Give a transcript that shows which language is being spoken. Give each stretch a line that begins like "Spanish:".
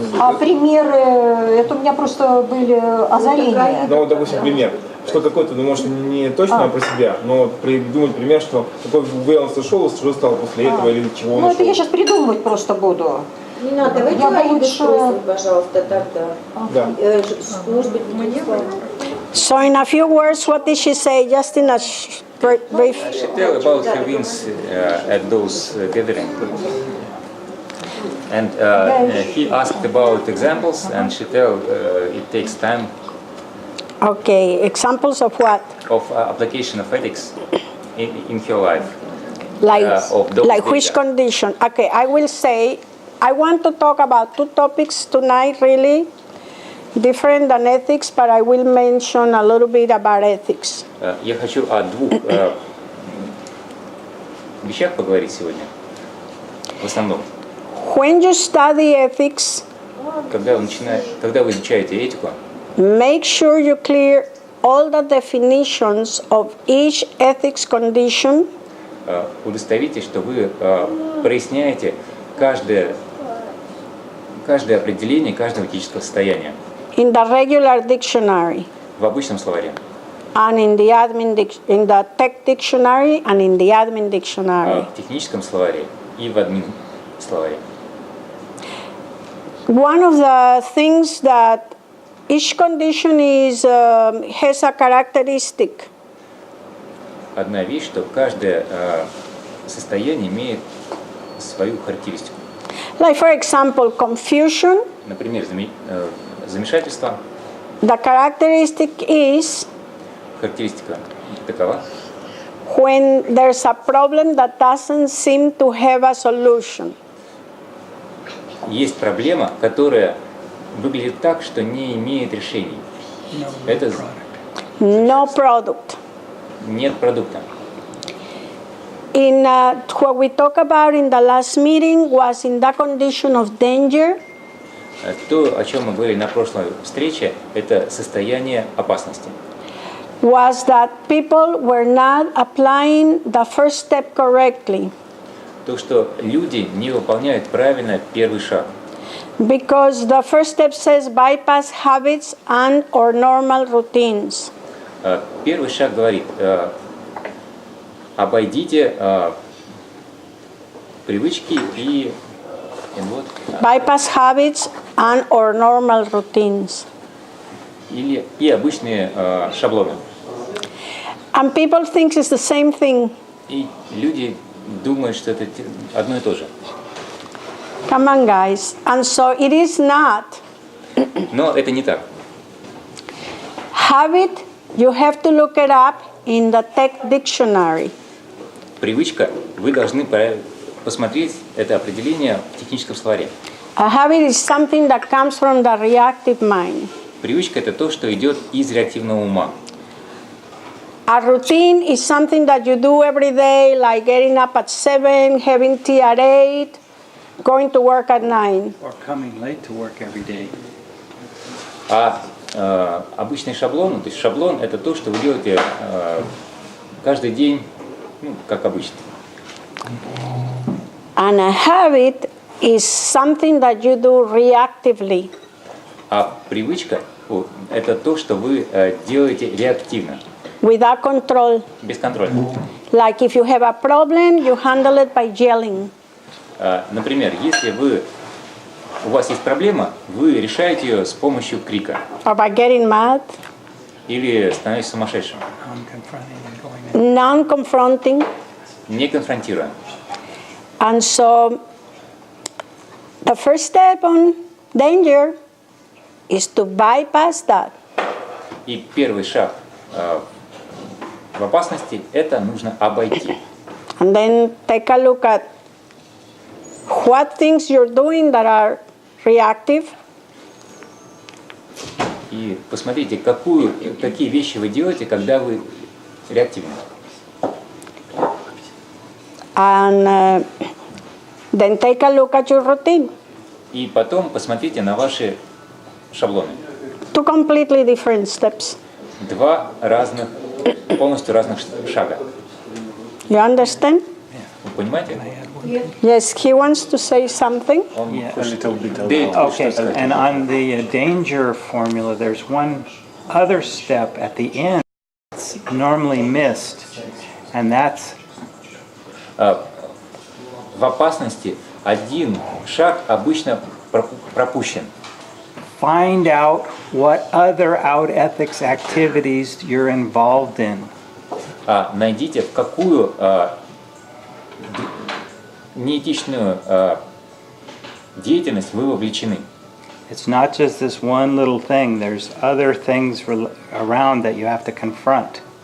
Russian: А примеры, это у меня просто были озарения. Ну, вот, допустим, пример. Что какой-то, ну, может, не точно про себя, но придумать пример, что какой вейленс ушел, что стало после этого или чего он Ну, это ушел. я сейчас придумывать просто буду. Не надо, давайте Аиду спросим, пожалуйста, тогда. Да. Может быть,
English: So in a few words, what did she say? Just in a brief. She tell about her wins at those gatherings. And he asked about examples, and she tell it takes time Okay, examples of what? of application of ethics in her life. Like, Of those like which data. condition? Okay, I will say, I want to talk about two topics tonight, really different than ethics, but I will mention a little bit about ethics.
Russian: Я хочу о двух вещах поговорить сегодня. В основном,
English: When you study ethics,
Russian: когда вы изучаете этику,
English: make sure you clear all the definitions of each ethics condition
Russian: удостоверитесь, что вы проясняете каждое определение каждого этического состояния
English: in the regular dictionary
Russian: в обычном словаре,
English: and in the tech dictionary and in the admin dictionary.
Russian: в техническом словаре и в админ словаре.
English: One of the things that each condition has a characteristic.
Russian: Одна вещь, что каждое состояние имеет свою характеристику.
English: Like for example, confusion.
Russian: Например, замешательство.
English: The characteristic is
Russian: Характеристика такова,
English: when there's a problem that doesn't seem to have a solution.
Russian: есть проблема, которая выглядит так, что не имеет решений. Это
English: No product.
Russian: нет продукта.
English: In what we talked about in the last meeting was in the condition of danger.
Russian: То, о чем мы говорили на прошлой встрече, это состояние опасности.
English: was that people were not applying the first step correctly.
Russian: То, что люди не выполняют правильно первый шаг.
English: Because the first step says bypass habits and or normal routines.
Russian: Первый шаг говорит, обойдите привычки и вот,
English: Bypass habits and or normal routines.
Russian: и обычные шаблоны.
English: And people think it's the same thing.
Russian: И люди думают, что это одно и то же.
English: Come on, guys. And so it is not.
Russian: Но это не так.
English: Habit, you have to look it up in the tech dictionary.
Russian: Привычка, вы должны посмотреть это определение в техническом словаре.
English: A habit is something that comes from the reactive mind.
Russian: Привычка – это то, что идет из реактивного ума.
English: A routine is something that you do every day, like getting up at 7, having tea at 8, going to work at 9. Or coming late to work every day.
Russian: А обычный шаблон, то есть шаблон – это то, что вы делаете каждый день, ну, как обычно.
English: And a habit is something that you do reactively.
Russian: А привычка – это то, что вы делаете реактивно,
English: Without control.
Russian: без контроля.
English: Like if you have a problem, you handle it by yelling.
Russian: Например, если у вас есть проблема, вы решаете ее с помощью крика
English: Or by getting mad.
Russian: или становитесь сумасшедшим,
English: Non-confronting.
Russian: не конфронтируя.
English: And so the first step on danger is to bypass that.
Russian: И первый шаг в опасности – это нужно обойти.
English: And then take a look at what things you're doing that are reactive.
Russian: И посмотрите, какие вещи вы делаете, когда вы реактивны.
English: And then take a look at your routine.
Russian: И потом посмотрите на ваши шаблоны.
English: Two completely different steps.
Russian: Два полностью разных шага.
English: You understand?
Russian: Вы понимаете?
English: Yes, he wants to say something.
Russian: Дэвид,
English: Okay,
Russian: что сказать?
English: and on the danger formula, there's one other step at the end that's normally missed, and that's
Russian: В опасности один шаг обычно пропущен.
English: find out what other out ethics activities you're involved in.
Russian: Найдите, в какую неэтичную деятельность вы вовлечены.
English: It's not just this one little thing, there's other things around that you have to confront.